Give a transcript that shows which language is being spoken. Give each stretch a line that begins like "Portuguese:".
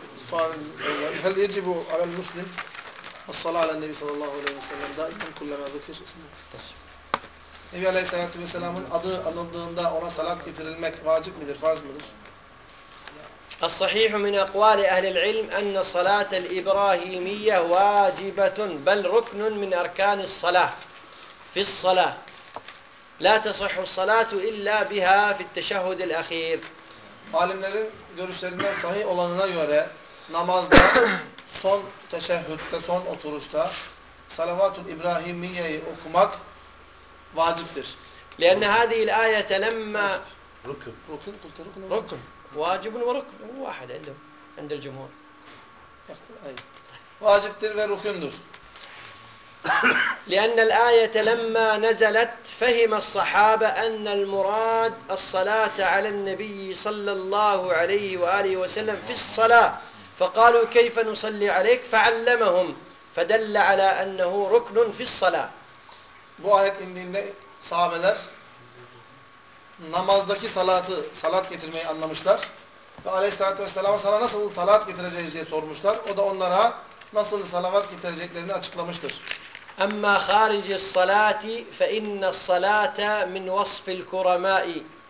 Turkish: Sual,
Arabic: هل يجب على المسلم الصلاة على النبي صلى الله عليه وسلم دائما كلما ذكر اسمه؟
Turkish: Nebi Aleyhisselatü Vesselam'ın adı anıldığında ona salat getirilmek vacip midir, farz mıdır?
Arabic: الصحيح من أقوال أهل العلم أن صلاة الإبراهيمية واجبة بل ركن من أركان الصلاة في الصلاة لا تصح الصلاة إلا بها في التشهد الأخير.
Turkish: Alimlerin görüşlerinden sahih olanına göre namazda son teşehhütte, son oturuşta salavatul İbrahimiye'yi okumak vaciptir.
Arabic: لأن هذه الآية لما ركن ركن قلت ركن ركن واجب وركن واحد عندهم عند الجمهور.
Turkish: واجبتر وركندر.
Arabic: لأن الآية لما نزلت فهم الصحابة أن المراد الصلاة على النبي صلى الله عليه وآله وسلم في الصلاة، فقالوا كيف نصلي عليك؟ فعلمهم، فدل على أنه ركن في الصلاة.
Turkish: Bu ayet indiğinde sahabeler namazdaki salatı, salat getirmeyi anlamışlar. Ve aleyhissalatü vesselam'a sana nasıl salat getireceğiz diye sormuşlar. O da onlara nasıl salavat getireceklerini açıklamıştır.
Arabic: Amma harici salati fe inne salata min vasfil kuramai.